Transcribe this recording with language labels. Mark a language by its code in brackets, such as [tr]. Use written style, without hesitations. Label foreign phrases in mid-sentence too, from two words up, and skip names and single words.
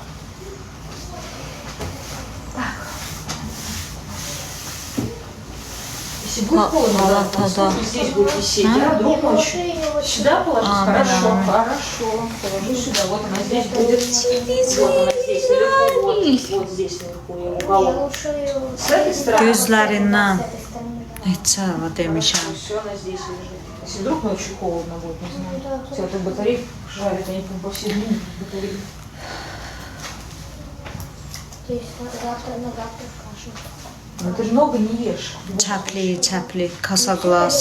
[ru] Если будет холодно, да, да, да. здесь будет висеть, да, вдруг ночью. Сюда положить? А, Хорошо, да. хорошо. Положу сюда. Вот она здесь будет. Вот она здесь наверху. Вот здесь наверху. Я уголок. С этой стороны. [az] Gözlərindən. Neçə hava demişəm. [ru] Все, она здесь лежит. Если вдруг ночью холодно будет, не знаю. Тебя тут батарейка жарит, они там по всей длине батарейки. То есть завтра на завтра кашу. Но ты же много не ешь. [az] Çəpli, kasa qlas.